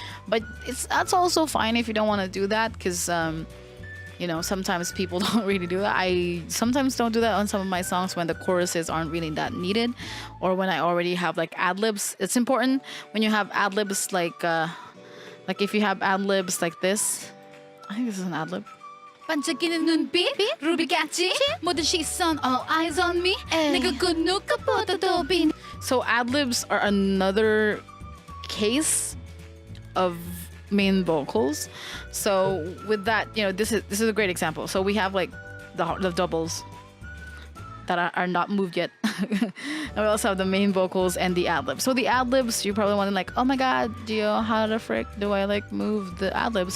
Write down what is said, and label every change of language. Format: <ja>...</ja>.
<en>But that's also fine if you don't want to do that, because you know, sometimes people don't really do that. I sometimes don't do that on some of my songs when the choruses aren't really that needed, or when I already have like ad-libs. It's important when you have ad-libs, like if you have ad-libs like this. I think this is an ad-lib.</en> <ko>반짝이는 눈빛 루비같이 모든 시선</ko> <en>all eyes on me</en> <ko>내가 그 누구보다도 빛.</ko> <en>So ad-libs are another case of main vocals. So with that, you know, this is a great example. So we have like the doubles that are not moved yet. And we also have the main vocals and the ad-libs. So the ad-libs, you probably wondering like, oh my god, Gio, how the frick do I like move the ad-libs?</en>